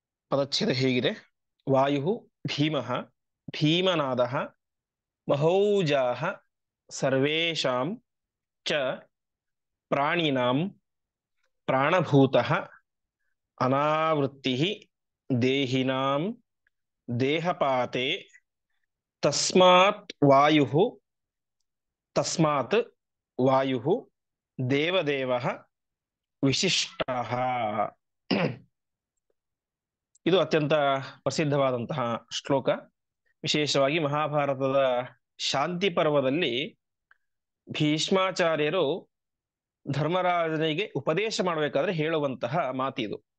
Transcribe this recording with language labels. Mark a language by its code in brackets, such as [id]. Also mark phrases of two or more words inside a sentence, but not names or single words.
[kn] ಪದಚ್ಛೇದ ಹೇಗಿದೆ: [sa] ವಾಯು ಭೀಮಃ ಭೀಮನಾದಃ ಮಹೌಜಾಃ ಸರ್ವೇಷಾಂ ಚ ಪ್ರಾಣಿನಾಂ ಪ್ರಾಣಭೂತಃ ಅನಾವೃತ್ತಿಃ ದೇಹಿನಾಂ ದೇಹಪಾತೆ ತಸ್ಮಾತ್ ವಾಯುಃ ದೇವದೇವಃ ವಿಶಿಷ್ಟಃ. [kn] ಇದು ಅತ್ಯಂತ ಪ್ರಸಿದ್ಧವಾದಂತಹ ಶ್ಲೋಕ. ವಿಶೇಷವಾಗಿ ಮಹಾಭಾರತದ ಶಾಂತಿ ಪರ್ವದಲ್ಲಿ ಭೀಷ್ಮಾಚಾರ್ಯರು ಧರ್ಮರಾಜನಿಗೆ ಉಪದೇಶ ಮಾಡಬೇಕಾದ್ರೆ ಹೇಳುವಂತಹ ಮಾತಿದು.